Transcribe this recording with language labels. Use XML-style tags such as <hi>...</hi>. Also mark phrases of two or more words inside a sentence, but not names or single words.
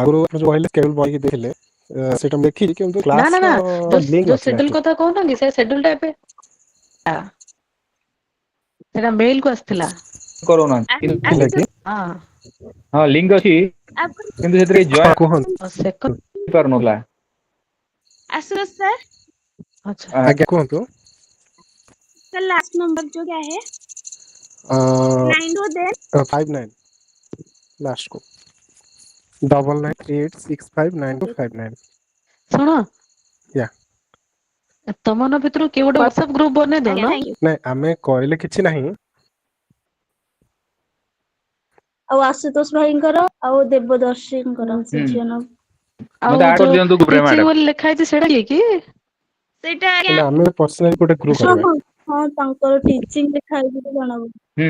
<or>ଆଗରୁ ଯୋଉ କହିଲେ କେବଳ ବହିକି ଦେଇଥିଲେ ସେଇଟା ମୁଁ ଦେଖିଛି କିନ୍ତୁ ନା</or> <en>class link</en> <or>ଯୋଉ ନଥିଲା ସେଡ୍ୟୁଲ ସେଠି। କଥା କହୁନ କି ସେ ସେଡ୍ୟୁଲ ଟା ଏବେ ସେଟା ମେଲ କୁ ଆସିଥିଲା। କରୁନାହାନ୍ତି ଥିଲା କି? ହଁ ହଁ ଲିଙ୍କ ଅଛି କିନ୍ତୁ ସେଥିରେ ହଁ କୁହନ୍ତୁ। ଜଏନ୍ ପାରୁନଥିଲା। आशुतोष सर ଆଚ୍ଛା ଆଜ୍ଞା କୁହନ୍ତୁ।</or> <hi>सर</hi> <en>last number</en> <hi>जो क्या है 92</hi> <or>59 ଲାଷ୍ଟକୁ 9938659259। ଶୁଣ ୟା ତମମାନଙ୍କ ଭିତରୁ କିଏ ଗୋଟେ ହ୍ୱାଟ୍ସଆପ ଗ୍ରୁପ ବନେଇ आज्ञा ଦଉନ।</or> <en>thank you</en> <or>ନାଇଁ ଆମେ କହିଲେ କିଛି ନାହିଁ। ଆଉ ଆଶୁତୋଷ ଭାଇଙ୍କର ଆଉ ଦେବଦର୍ଶୀଙ୍କର ସେ ଝିଅ ନା ମତେ ଆଉ ଆଡ ଯୋଉ କରିଦିଅନ୍ତୁ ଗ୍ରୁପରେ ଟିଚିଂ ମ୍ୟାଡାମ। ବୋଲି ଲେଖା ହେଇଛି ସେଇଟା କିଏ କି? ସେଇଟା ହେଲେ ଆମେ ପର୍ସନାଲି ଗୋଟେ ଗ୍ରୁପ ହଁ କରିବା। ହଁ ହଁ ତାଙ୍କର ଟିଚିଂ ଲେଖା ହେଇଛି ତ ଜଣା ପଡୁଛି।</or>